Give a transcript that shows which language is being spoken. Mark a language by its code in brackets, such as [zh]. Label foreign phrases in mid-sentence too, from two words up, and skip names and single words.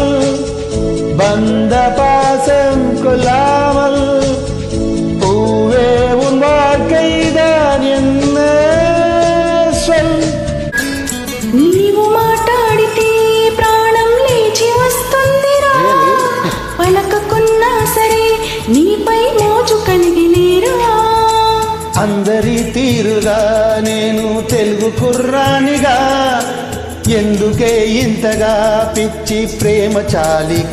[ta] பந்த பாசம் கொள்ளாமல் பூவே உன் வாழ்க்கைதான் என்ன சொல் [te] నీవు మాట్లాడితే ప్రాణం లేచి వస్తుందిరా పలకకున్నా సరే నీపై మోజు కలిగినేరా అందరి తీరుగా నేను తెలుగు కుర్రానిగా ఎందుకే ఇంతగా పిచ్చి ప్రేమ చాలిక